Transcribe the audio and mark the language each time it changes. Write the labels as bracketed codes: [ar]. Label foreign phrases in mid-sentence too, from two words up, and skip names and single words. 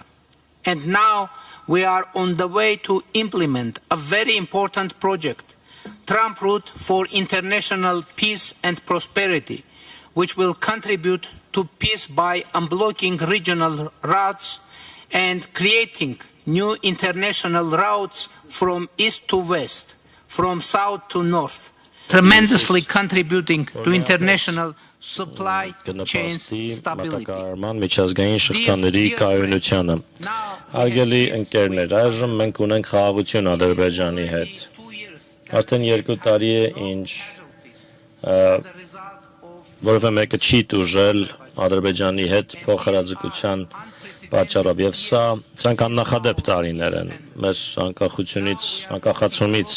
[en] And now we are on the way to implement a very important project, Trump Route for International Peace and Prosperity, which will contribute to peace by unblocking regional routes and creating new international routes from east to west, from south to north, tremendously contributing to international supply chain stability. [hy] Միջազգային շղթաների կայունությանը։ Հարգելի ընկերներ, այժմ մենք ունենք խաղաղություն Ադրբեջանի հետ։ Արդեն 2 տարի է ինչ որևէ մեկը չի տուժել Ադրբեջանի հետ փոխհրաձգության պատճառով եւ սրանք աննախադեպ տարիներ են մեր անկախացումից ի